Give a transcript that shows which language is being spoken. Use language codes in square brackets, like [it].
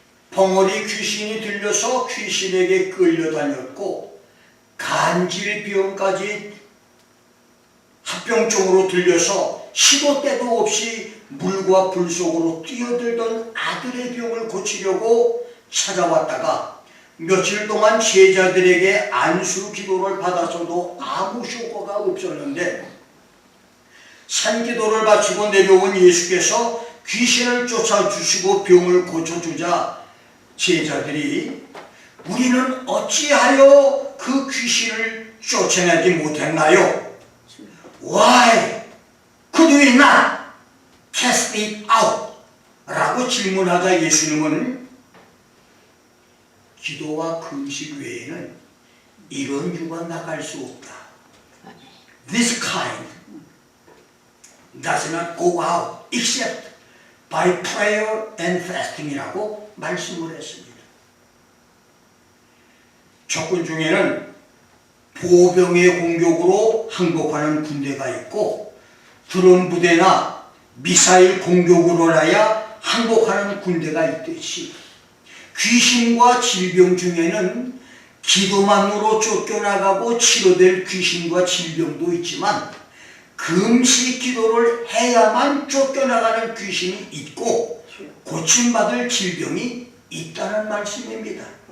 [ko] 벙어리 귀신이 들려서 귀신에게 끌려다녔고 간질병까지 합병증으로 들려서 시도 때도 없이 물과 불 속으로 뛰어들던 아들의 병을 고치려고 찾아왔다가 며칠 동안 제자들에게 안수 기도를 받아서도 아무 효과가 없었는데 산기도를 바치고 내려온 예수께서 귀신을 쫓아주시고 병을 고쳐주자 제자들이 우리는 어찌하여 그 귀신을 쫓아내지 못했나요? [en] Why could we not cast it out? [ko] 라고 질문하자 예수님은 기도와 금식 외에는 이런 유가 나갈 수 없다. [en] This kind does not go out except by prayer and fasting [ko] 이라고 말씀을 했습니다. 적군 중에는 보병의 공격으로 항복하는 군대가 있고 드론 부대나 미사일 공격으로나야 항복하는 군대가 있듯이 귀신과 질병 중에는 기도만으로 쫓겨나가고 치료될 귀신과 질병도 있지만 금식 기도를 해야만 쫓겨나가는 귀신이 있고 고침받을 질병이 있다는 말씀입니다.